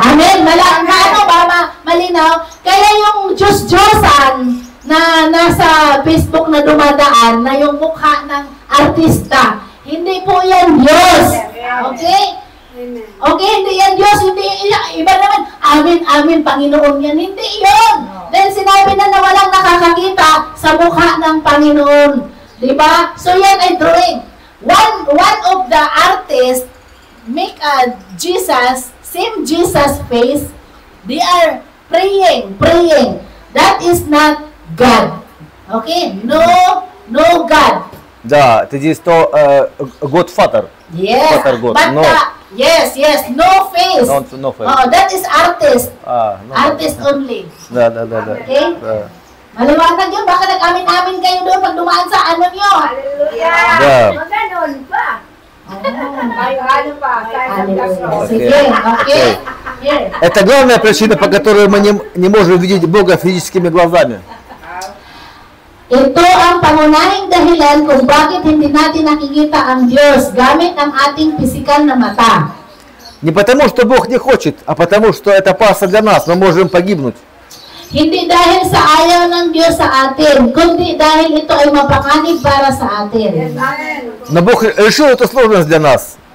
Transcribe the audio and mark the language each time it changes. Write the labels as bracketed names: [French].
[Filipino] Amen? Malinaw? Kaya yung Diyos-Diyosan na nasa Facebook na dumadaan, na yung mukha ng artista, hindi po yan Diyos. Okay? Okay, hindi yan Diyos. Hindi, iba naman, amin, Panginoon yan. Hindi yun. Then sinabi na walang nakakakita sa mukha ng Panginoon. Diba? So yan ay drawing. [English] One of the artists make a Jesus, same Jesus face. They are praying. That is not God. Okay? No God. [Russian] Да, это здесь то Godfather. [English] Yes, God. but No. Yes, no face. No face. Oh, that is artist. No. Artist only. [Russian] Да. [English] Okay? [Russian] Да. [Filipino] Maliwanag yun. Baka nag-amin-amin kayo doon pag dumaan sa ano nyo. [Russian] Да. [Filipino] Maganon pa. Ay, ano pa? Sige, okay. Here. [Russian] Это главная причина, по которой мы не можем видеть Бога физическими глазами. [Filipino] Ito ang pangunahing dahilan kung bakit hindi natin nakikita ang Diyos gamit ang ating pisikal na mata. [Russian] Не потому, что Бог не хочет, а потому, что это опасно для нас. Мы можем погибнуть. [Filipino] Hindi dahil sa ayaw ng Diyos sa atin, kundi dahil ito ay mapanganib para sa atin. [Russian] Но Бог решил эту сложность для нас.